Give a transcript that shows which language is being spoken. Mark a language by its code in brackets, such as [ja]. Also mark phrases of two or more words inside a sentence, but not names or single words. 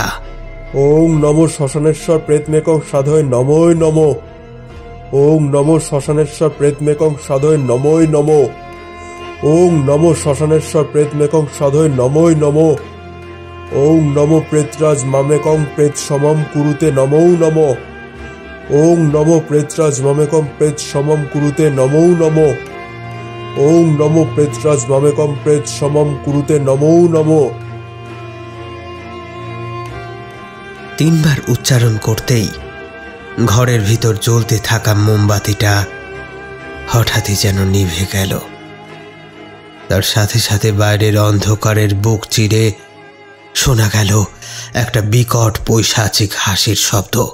[sa] ওং নমো শ্মশানেশ্বর প্রেতমেকং সাধয় নমোই নমো। ওং নমো শ্মশানেশ্বর প্রেতমেকং সাধয় নমোই নমো। ওং নমো শ্মশানেশ্বর প্রেতমেকং সাধয় নমোই নমো। ওং নমো প্রেতরাজ মামেকং প্রেত সমম কুরুতে নমো নমো। ওং নমো প্রেতরাজ মামেকং প্রেত সমম কুরুতে নমো নমো। ওং নমো প্রেতরাজ মামেকং প্রেত সমম কুরুতে নমো নমো। [bn] তিনবার উচ্চারণ করতেই ঘরের ভিতর জ্বলতে থাকা মোমবাতিটা হঠাৎই যেন নিভে গেল। তার সাথে সাথে বাইরের অন্ধকারের বুক চিরে শোনা গেল একটা বিকট পৈশাচিক হাসির শব্দ।